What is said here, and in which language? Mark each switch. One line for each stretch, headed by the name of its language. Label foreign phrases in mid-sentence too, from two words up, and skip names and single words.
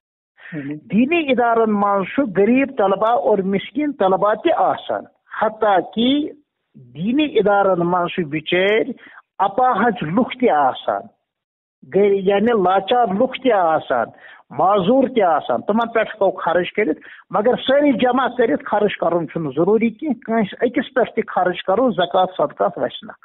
Kashmiri: دینی ادارن منٛز چھُ غریب طلبہ اور مسکین طلبہ تہِ آسان حتیٰ کہ دینی ادارن منٛز چھُ بچٲرۍ اپاہج لُکھ تہِ آسان یعنی لاچار لُکھ تہِ آسان معذور تہِ آسان تمن پٮ۪ٹھ ہٮ۪کو خرچ کٔرِتھ مگر سٲری جمع کٔرِتھ خرچ کرُن چھُنہٕ ضروٗری کینٛہہ کٲنٛسہِ أکِس پٮ۪ٹھ تہِ خرچ کرو زکات صدقات وسہِ نکھ